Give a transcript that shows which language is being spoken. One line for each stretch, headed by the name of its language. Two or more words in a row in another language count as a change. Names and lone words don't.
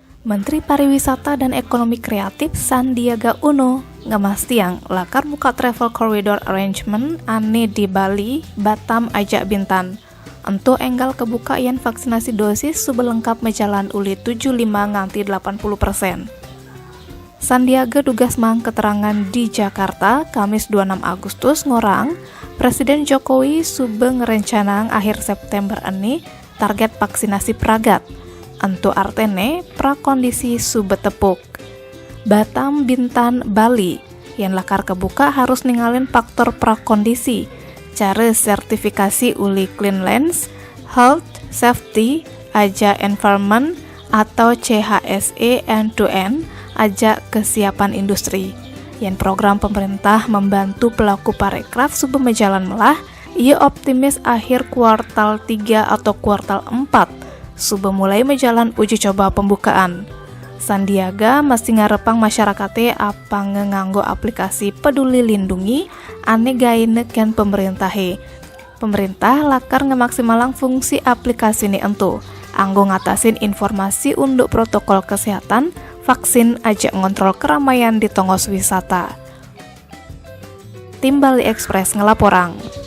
Balinese: Menteri Pariwisata dan Ekonomi Kreatif Sandiaga Uno ngemastian lakar muka travel corridor arrangement ane di Bali, Batam, Ajak Bintan. Untuk enggal kebuka yang vaksinasi dosis subelengkap mejalan uli 75 nganti 80%. Sandiaga dugas mang keterangan di Jakarta, Kamis 26 Agustus ngorang, Presiden Jokowi sube ngerencanang akhir September ini target vaksinasi pragat. Entu artene prakondisi sube tepuk. Batam, Bintan, Bali yang lakar kebuka harus ninggalin faktor prakondisi. Cara sertifikasi uli
English: Cleanlands, Health, Safety,
Balinese: aja Environment atau CHSE
English: end-to-end
Balinese: aja kesiapan industri. Yang program pemerintah membantu pelaku parekraf sube mejalan melah, ia optimis akhir kuartal 3 atau kuartal 4 sube mulai mejalan uji coba pembukaan. Sandiaga masih ngarepang masyarakatnya apa nganggo aplikasi Peduli Lindungi ane gaineken pemerintahe. Pemerintah lakar ngemaksimalang fungsi aplikasi ini entu anggo ngatasin informasi untuk protokol kesehatan, vaksin ajak ngontrol keramaian di tongos wisata. Tim Bali Express ngelaporang.